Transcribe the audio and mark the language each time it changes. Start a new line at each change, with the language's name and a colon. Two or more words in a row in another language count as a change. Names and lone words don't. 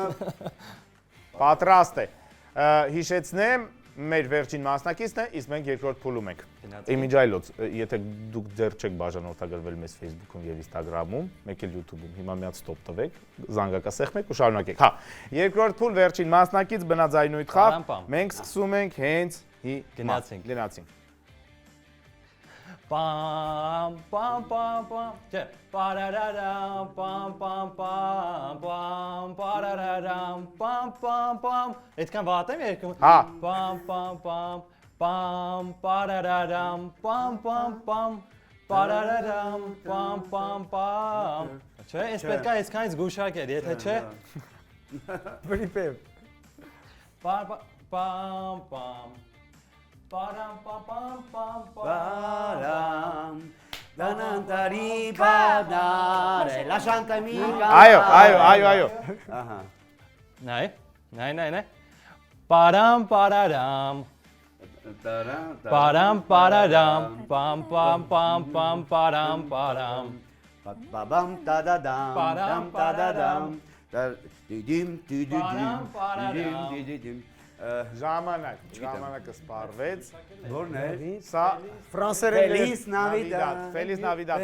Armenian: պատրաստ է։ Հիշեցնեմ, մեր վերջին մասնակիցն է, իսկ մենք երկրորդ փուլում ենք։ Իմիջայլոց, եթե դուք դեռ չեք բաժանորդագրվել մեզ Facebook-ում եւ Instagram-ում, մեկ էլ YouTube-ում, հիմա միած ստոպ տվեք, զանգակասեղմեք ու շարունակեք։ Հա, երկրորդ փուլ վերջին մասնակից բնաձայնույթ խաղ։ Մենք սկսում ենք հենց գնացինք։ Pam pam pam pam. Չէ, parararam pam pam pam pam parararam pam pam pam. Այդքան վատ եմ երգում։ Հա։ Pam pam pam pam parararam pam pam pam parararam pam pam pam. Չէ, ես պետք է այսքանից գուշակել, եթե չէ։ Վրիպև։ Pam pam. Param pam pam pam Param Danantari badare La shanta mica Այո։ Ահա Նայ։ Param pararam. Param pararam. Pam pam pam pam param param. Babam tadadam Param tadadam Didim Ժամանակը սպառվեց։ Որն է Սա Ֆրանսերեն
Spanish: Feliz Navidad Feliz Navidad։